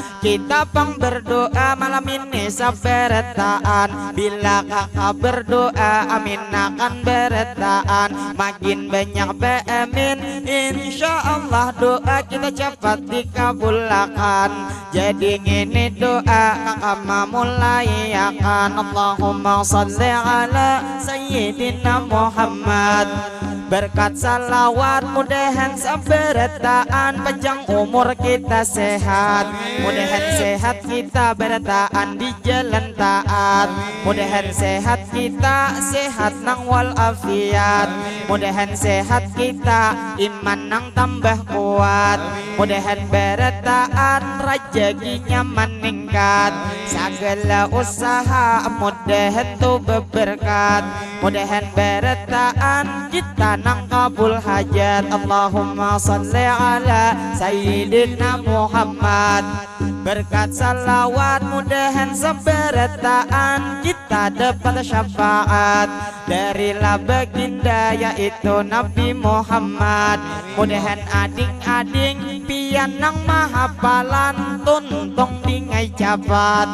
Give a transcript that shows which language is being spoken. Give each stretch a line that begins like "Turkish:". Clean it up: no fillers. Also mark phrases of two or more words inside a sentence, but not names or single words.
Banjar: Kita pang berdoa malam ini saberetaan. Bila kakak berdoa amin akan beretaan. Makin banyak beamin
Arabic: insya Allah
Banjar: doa kita cepat dikabulkan. Jadi ini doa kakak memulai akan.
Arabic: Allahumma salli ala Sayyidina Muhammad.
Banjar: Berkat salawat mudahan saberetaan panjang umur kita sehat. Mudahan sehat kita beretaan di jalan taat. Mudahan sehat kita sehat nang
Arabic: wal afiat.
Banjar: Mudahan sehat kita iman nang tambah kuat. Mudahan beretaan rezekinya meningkat. Segala usaha mudahan tu berberkat. Mudahan beretaan kita nang kabul hajat.
Arabic: Allahumma salli ala Sayyidina Muhammad.
Banjar: Berkat salawat mudahan saberetaan kita dapat syafaat dari baginda yaitu Nabi Muhammad. Mudahan ading-ading pian nang mahapalan tuntong dingai jabat.